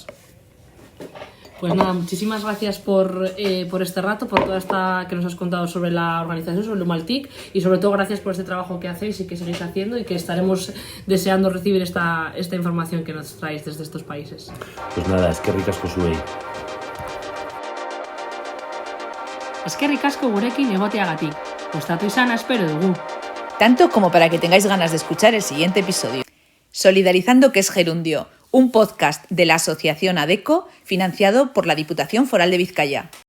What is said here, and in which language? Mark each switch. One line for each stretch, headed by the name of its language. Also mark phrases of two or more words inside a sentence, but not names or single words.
Spanish: Pues nada, muchísimas gracias por este rato, por toda esta que nos has contado sobre la organización, sobre Lumaltic y sobre todo gracias por este trabajo que hacéis y que seguís haciendo y que estaremos deseando recibir esta información que nos traéis desde estos países. Pues nada,
Basque: eskerrik asko zuei. Eskerrik asko gurekin egoteagatik. Gustatu izana espero dugu.
Spanish: Tanto como para que tengáis ganas de escuchar el siguiente episodio. Solidarizando, que es gerundio, un podcast de la Asociación ADECO financiado por la Diputación Foral de Vizcaya.